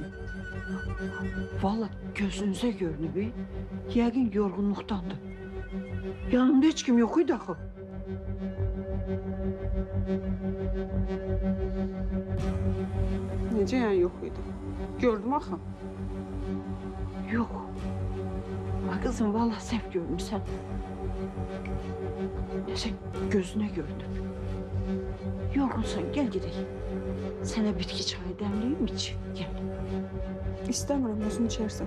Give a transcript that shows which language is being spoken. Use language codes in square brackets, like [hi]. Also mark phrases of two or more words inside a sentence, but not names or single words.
[az] Vallahi gözünüze görünüb, yəqin yorğunluqdandır. Yanımda heç kim yok idi axı. Necə yəni yox idi? Gördüm axı. [tr] Yok. [az] Ha kızım vallahi səhv görmüsən. [tr] Neyse gözüne görünüb. Yorğunsan gel gidelim. Sana bitki çayı demleyeyim iç. Gel. [az] İstəmirəm, özün içərsən.